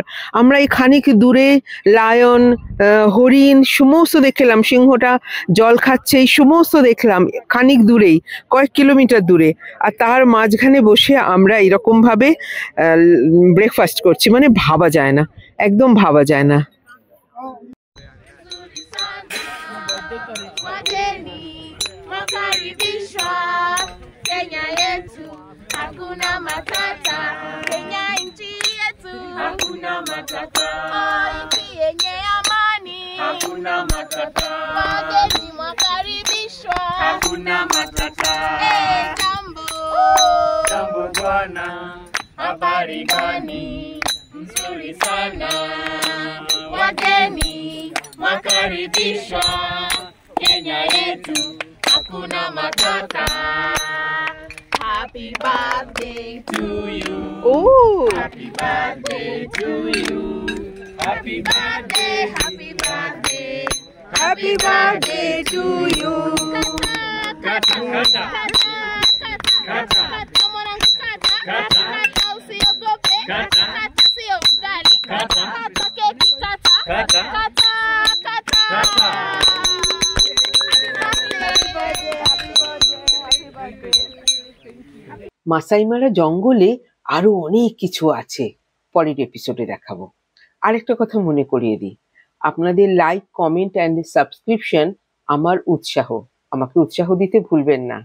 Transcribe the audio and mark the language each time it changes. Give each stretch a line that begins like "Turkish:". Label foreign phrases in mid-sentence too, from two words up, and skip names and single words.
Bangla: আমরা এই খানিক দূরে লায়ন, হরিণ সমস্ত দেখলাম, সিংহটা জল খাচ্ছে, এই সমস্ত দেখলাম খানিক দূরেই, কয়েক কিলোমিটার দূরে। আর তার মাঝখানে বসে আমরা এরকম ভাবে ব্রেকফাস্ট করছি, মানে ভাবা যায় না, একদম ভাবা যায় না।
Swahili: Kenya yetu hakuna matata, Kenya nchi yetu hakuna matata, nchi yenye amani hakuna matata, wageni mwakaribishwa hakuna matata. Jambo jambo bwana, habari gani? Nzuri sana, wageni mwakaribishwa, Kenya yetu hakuna matata.
English: Happy birthday to you. Oh, happy birthday to you. Happy birthday, happy birthday, happy birthday to you.
Swahili: Kata kata kata kata mwanangu, kata kata kata, usiogope, kata kata sio ugali, kata kata keki, kata kata kata kata.
Bangla: মাসাই মারা জঙ্গলে আরো অনেক কিছু আছে, পরের এপিসোডে দেখাবো। আরেকটা কথা মনে করিয়ে দিই, আপনাদের
English: like, comment and subscription
Bangla: আমার উৎসাহ, আমাকে উৎসাহ দিতে ভুলবেন না।